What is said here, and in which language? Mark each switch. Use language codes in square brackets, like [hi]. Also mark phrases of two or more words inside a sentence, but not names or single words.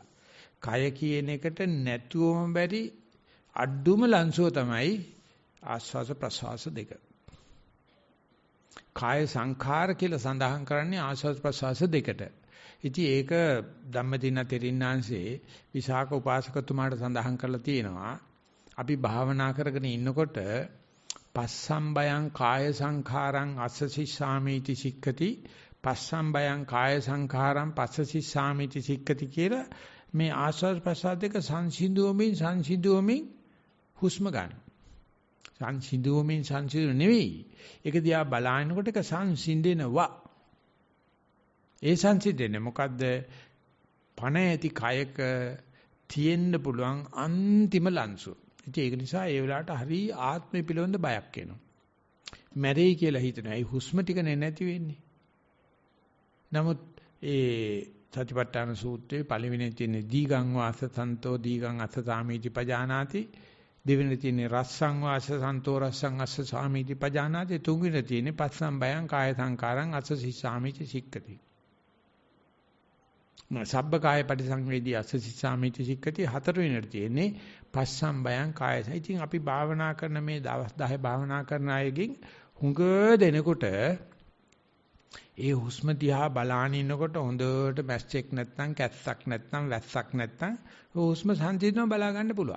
[si] කය කියන එකට නැතුවම බැරි අඩුම ලංසුව තමයි ආස්වාස ප්‍රසවාස දෙක. කාය සංඛාර කියලා සඳහන් කරන්නේ ආස්වාද ප්‍රසවාස දෙකට. ඉතින් ඒක ධම්මදින තෙරින්නාංශේ විසාක උපාසකතුමාට සඳහන් කරලා තියෙනවා. අපි භාවනා කරගෙන ඉන්නකොට [pi] පස්සම්බයං කාය සංඛාරං අස්සසිස්සාමීති සික්ඛති පස්සම්බයං කාය සංඛාරං පස්සසිස්සාමීති සික්ඛති [si] කියලා මේ ආස්වාද ප්‍රසවාස දෙක සංසිඳුවමින් හුස්ම ගන්න. සංසිඳුවමින් සංසිඳු නෙවෙයි. ඒක දිහා බලනකොට ඒක සංසිඳෙනවා. ඒ සංසිඳෙන්නේ මොකද්ද? පණ ඇති කයක තියෙන්න පුළුවන් අන්තිම ලංසු. ඉතින් ඒක නිසා ඒ වෙලාවට හරි ආත්මය පිළිබඳ බයක් එනවා. මැරෙයි කියලා හිතනවා. ඒ හුස්ම ටික නැති වෙන්නේ. නමුත් ඒ සතිපට්ඨාන සූත්‍රයේ පළවෙනි තියෙන [pi] දීගං වාස සන්තෝ දීගං අස්ස සාමීති පජානාති. [si] දෙවෙනි තියෙන [pi] රස්සං වාස සන්තෝ රස්සං අස්ස සාමීති පජානාති. [si] තුන්වෙනි තියෙන [pi] පස්සම් බයං කාය සංකාරං අස්ස සිස්සාමීති සික්කති. සබ්බ කාය පරිසංවේදී අස්ස සිස්සාමීති සික්කති. [si] හතරවෙනිට තියෙන්නේ [pi] පස්සම් බයං කාය. [si] ඉතින් අපි භාවනා කරන මේ දවස් 10 භාවනා කරන අයගෙන් හුඟ දෙනකොට ඒ හුස්ම දිහා බලාගෙන ඉන්නකොට හොඳට මැස්චෙක් නැත්නම් කැස්සක් නැත්නම් වැස්සක් නැත්නම් හුස්ම සංසිඳනව බලා ගන්න පුළුවන්.